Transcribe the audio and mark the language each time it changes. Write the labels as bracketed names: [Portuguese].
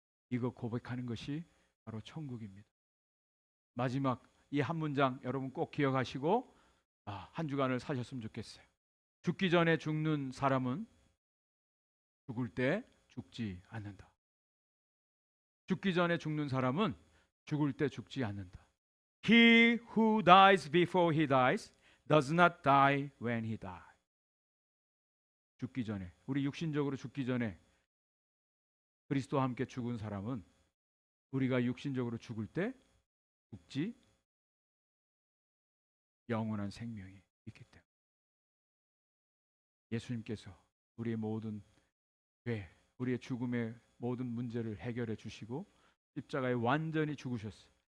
[Korean] 이거 고백하는 것이 바로 천국입니다. 마지막 이 한 문장 여러분 꼭 기억하시고 한 주간을 사셨으면 좋겠어요. 죽기 전에 죽는 사람은 죽을 때 죽지 않는다. 죽기 전에 죽는 사람은 죽을 때 죽지 않는다. [English] He who dies before he dies does not die when he dies. [Korean] 죽기 전에, 우리 육신적으로 죽기 전에 그리스도와 함께 죽은 사람은 우리가 육신적으로 죽을 때 죽지 영원한 생명이 있기 때문에 예수님께서 우리의 모든 죄, 우리의 죽음의 모든 문제를 해결해 주시고 십자가에 완전히 죽으셨어요.